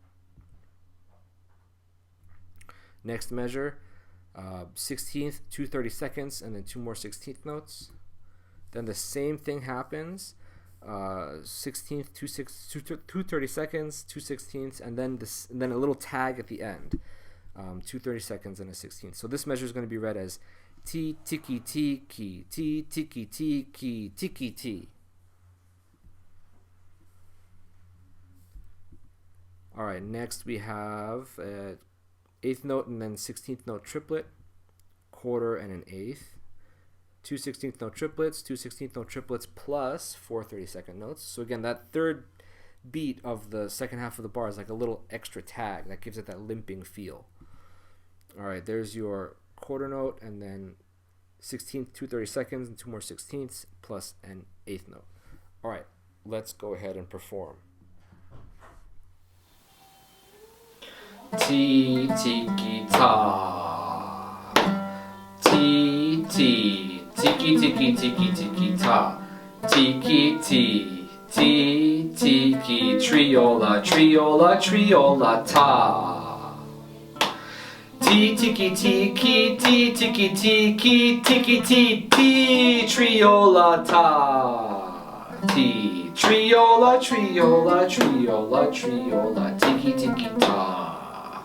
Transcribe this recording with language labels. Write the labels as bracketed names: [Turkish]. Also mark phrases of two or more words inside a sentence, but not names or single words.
[English] Next measure, 16th, 2 32nds, and then 2 more 16th notes. Then the same thing happens, 16th, 2 32nds, 2 16ths, and then a little tag at the end, 2 32nds and a 16th. So this measure is going to be read as T tiki tiki T tiki tiki tiki T. All right, next we have eighth note and then 16th note triplet, quarter and an eighth, 2 16th note triplets, 2 16th note triplets plus 4 32nd notes. So again, that third beat of the second half of the bar is like a little extra tag that gives it that limping feel. All right, there's your quarter note, and then 16th, 2 32nds, and 2 more 16ths plus an eighth note. All right, let's go ahead and perform. Ti tiki ta, ti ti tiki tiki tiki tiki ta, tiki ti tiki triola triola triola ta. Ti tiki tiki ti tiki tiki tiki ti ti triola ta. Ti triola triola triola triola tiki tiki ta.